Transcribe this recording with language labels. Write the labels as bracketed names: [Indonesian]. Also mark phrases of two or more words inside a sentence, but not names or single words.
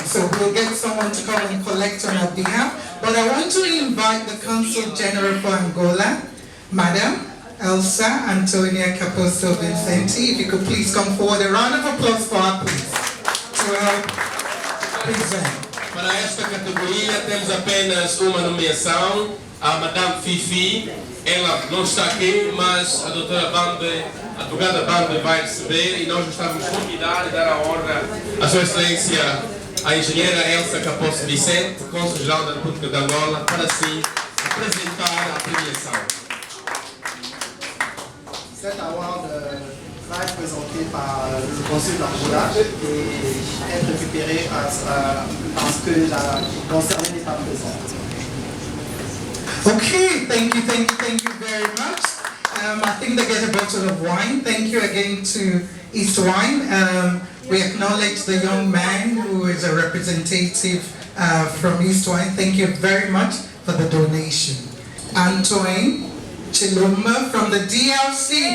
[English] So we'll get someone to come and collect on our behalf. But I want to invite the Consul General for Angola, Madam Elsa Antonia Caposto Vincenti. If you could please come forward. A round of applause for her, please, to help present. [Portuguese] Para esta categoria temos apenas uma nomeação, a Madame Fifi. Ela não está aqui, mas a doutora Bambi, a advogada Bambi vai receber e nós estamos convidar e dar a honra à Sua Excelência, a engenheira Elsa Caposto Vicente, Cônsul-Geral da República de Angola, para assim apresentar a premiação. [French] Cette award va être présenté par le consul d'Angola et être récupéré parce que la concernée n'est pas présente. [English] Okay, thank you very much. I think they get a bottle of wine. Thank you again to East Wine. We acknowledge the young man who is a representative from East Wine. Thank you very much for the donation. Antoine Chiluma from the DRC.